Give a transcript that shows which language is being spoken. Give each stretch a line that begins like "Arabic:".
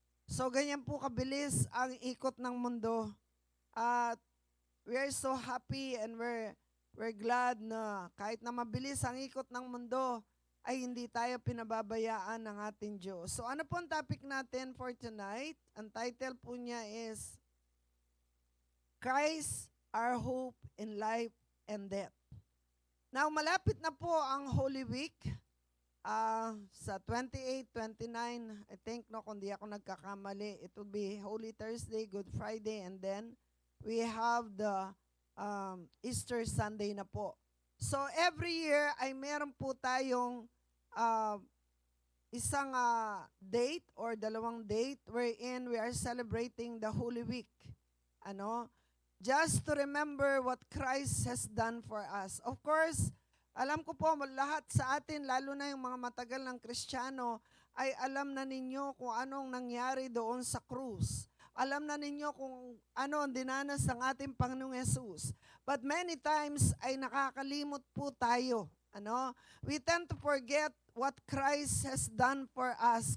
Filipino: So ganyan po kabilis ang ikot ng mundo.
English: We are so happy and we're glad
Filipino: na kahit na mabilis ang ikot ng mundo, ay hindi tayo pinababayaan ng ating Diyos. So ano po ang topic natin for tonight? Ang title po niya is
English: Christ, Our Hope in Life and Death. Now,
Filipino: malapit na po ang
English: Holy Week. Sa 28, 29, I think,
Filipino: kung di ako nagkakamali,
English: it will be Holy Thursday, Good Friday, and then we have the Easter Sunday na po. So every year
Filipino: ay meron po tayong isang
English: date or dalawang date wherein we are celebrating the Holy Week. Just to remember what Christ has done for us.
Filipino: Of course, alam ko po lahat sa atin, lalo na yung mga matagal ng Kristiyano, ay alam na ninyo kung anong nangyari doon sa krus. Alam na ninyo kung ano ang dinanas ng ating Panginoong Yesus.
English: But many times
Filipino: ay nakakalimot po tayo.
English: We tend to forget what Christ has done for us.